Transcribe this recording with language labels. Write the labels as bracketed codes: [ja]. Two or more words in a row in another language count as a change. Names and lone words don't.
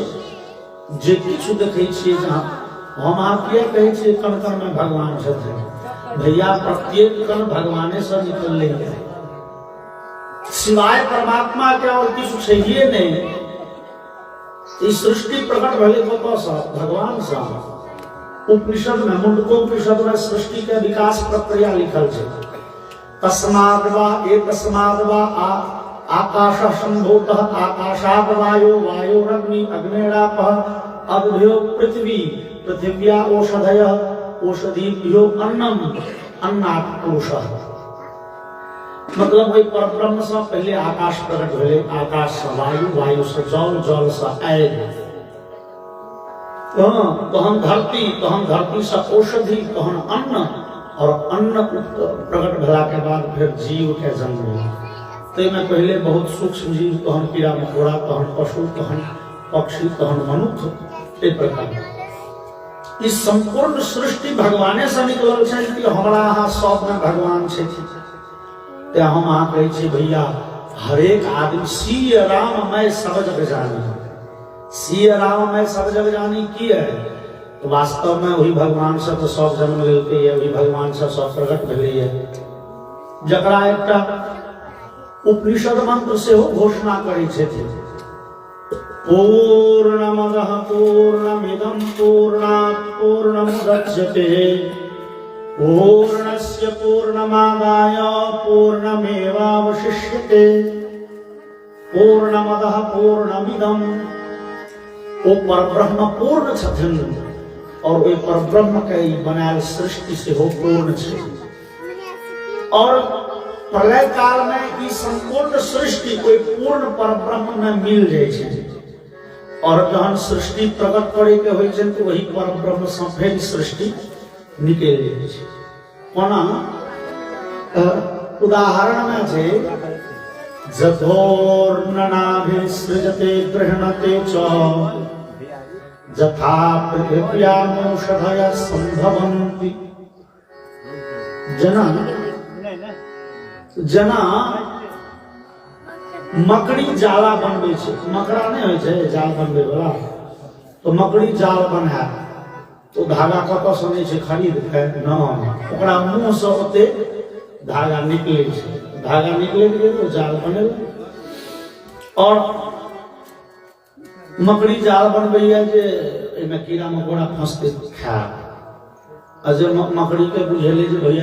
[mai] जे किछु देखै छियै जहाँ हम अहाँ किया कहै छियै कण कण में भगवान छथिन, भैया प्रत्येक कण भगवाने से निकललै है। सिवाय परमात्मा के और किछु छैहे नहीं। इस सृष्टि प्रकट भेलै कतऽ भगवान से। उपनिषद में मुंडकोपनिषद में सृष्टि के विकास प्रक्रिया लिखल छै। [sa] तस्माद् वा एतस्माद् वा आकाशः सम्भूतः आकाशात् वायो वायोरग्नि अग्नेरापः अग्न्यो पृथ्वी पृथिव्या ओषधयः ओषधीभ्यो अन्नम अन्नात् पुरुषः। [mai] मतलब वही परब्रह्म से पहले आकाश प्रकट भेले, आकाश से वायु, वायु से जल, जल से आग, तहन धरती से औषधि, तहन अन्न, और अन्न प्रकट भेला के बाद फिर जीव के जन्म हुआ। तो में पहले बहुत सूक्ष्म जीव, तहन कीड़ा मकोड़ा, तहन पशु, तहन पक्षी, तहन मनुष्य, एक प्रकार इस संपूर्ण सृष्टि भगवाने से निकलल छै कि हमरा यहाँ सब में भगवान छै। ते हम अहाँ कहै छी भैया हरेक आदमी [awa] सिय राम मैं सब जग जानी, सिय राम मैं सब जग जानी [mai] की है? तो वास्तव में वही भगवान से तो सब जन्म लेलकै है, वही भगवान से सब प्रकट भेलै है। जकरा एकटा उपनिषद मंत्र से हो घोषणा करै छथिन, [sa] पूर्णमदः पूर्णमिदं पूर्णात् पूर्णमुदच्यते पूर्णस्य पूर्णमादाय पूर्णमेवावशिष्यते। पूर्णमदः पूर्णमिदं, [mai] ओ परब्रह्म पूर्ण छथिन, और वे परब्रह्म के बनायल सृष्टि से हो पूर्ण छै। और प्रलय काल में ई संपूर्ण सृष्टि कोई पूर्ण परब्रह्म में मिल जाय छै, और जहन सृष्टि प्रकट करे के होइ छै तो वही परब्रह्म से फेर सृष्टि निकल जाय छै। कोना उदाहरण में छै, [sa] जथोर्ननाभिसृजते गृह्णते च यथा पृथिव्यामौषधयः सम्भवन्ति। [mai] जना मकड़ी जाला बनबै छै, मकड़ा नहीं होइ छै जाल बनबै वाला, तो मकड़ी जाल बनाए तो धागा कतऽ सँ नहि छै खरीद के, ओकरा मुंह से ओते धागा निकले छै, धागा निकले तो जाल बनेल। और मकड़ी जाल बनबैया जे एहिमे कीड़ा मकोड़ा फंसते खाए, जे मकड़ी के बुझेले जे भैया